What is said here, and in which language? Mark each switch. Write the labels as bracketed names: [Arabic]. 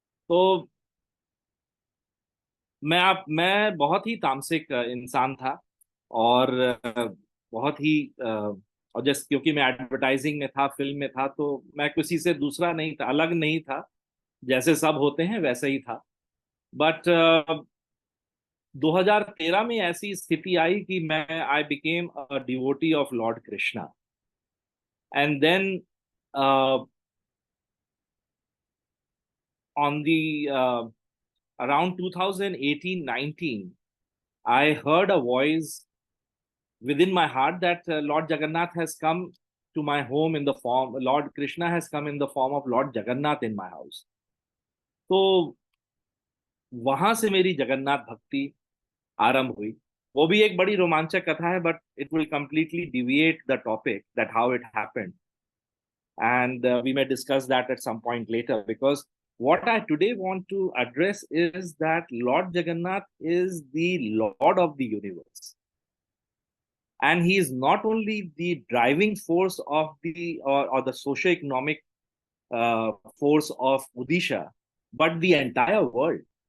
[Hindi] तो मैं बहुत ही तामसिक इंसान था, और बहुत ही और जैसे क्योंकि मैं एडवर्टाइजिंग में था, फिल्म में था, तो मैं किसी से दूसरा नहीं था, अलग नहीं था, जैसे सब होते हैं वैसे ही था। [English] but [Hindi] 2013 में ऐसी स्थिति आई कि मैं [English] I became a devotee of Lord Krishna, and then on the around 2018-19, I heard a voice within my heart that Lord Jagannath has come to my home in the form, Lord Krishna has come in the form of Lord Jagannath in my house. [Hindi] तो वहां से मेरी जगन्नाथ भक्ति आरंभ हुई। वो भी एक बड़ी रोमांचक कथा है, [English] But it will completely deviate the topic that how it happened, and we may discuss that at some point later, because what I today want to address is that Lord Jagannath is the Lord of the universe, and he is not only the driving force of or the socio-economic force of Odisha, but the entire world.